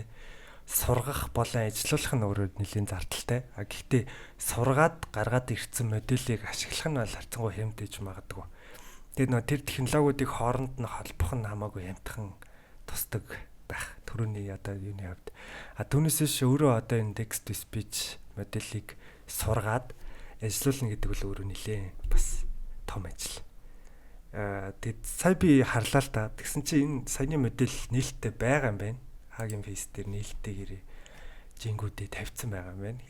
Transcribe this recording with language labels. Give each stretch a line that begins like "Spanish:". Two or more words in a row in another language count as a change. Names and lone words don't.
Mongolian: Сургах болон ажилуулах нь өөрөө нэлээд зардалтай. Гэхдээ сургаад гаргаад ирсэн моделийг ашиглах нь бол харьцангуй хэмдэж магадгүй. Тэгээд нөө тэр технологиудыг хооронд нь холбох нь хамаагүй хямдхан тусдаг байх. Төрөний одоо юуны хувьд. Түүнээс биш өөрөө одоо энэ
English: text to speech
Mongolian: моделийг сургаад ажилуулна гэдэг бол өөрөө нэлээд бас том ажил. Тэгээд сая би харлаа л та. Тэгсэн чинь энэ саяны модель нээлттэй байгаа юм байна. Хагийн фейс дээр нээлттэйгээр жингүүдээ тавьсан байгаа юм байна.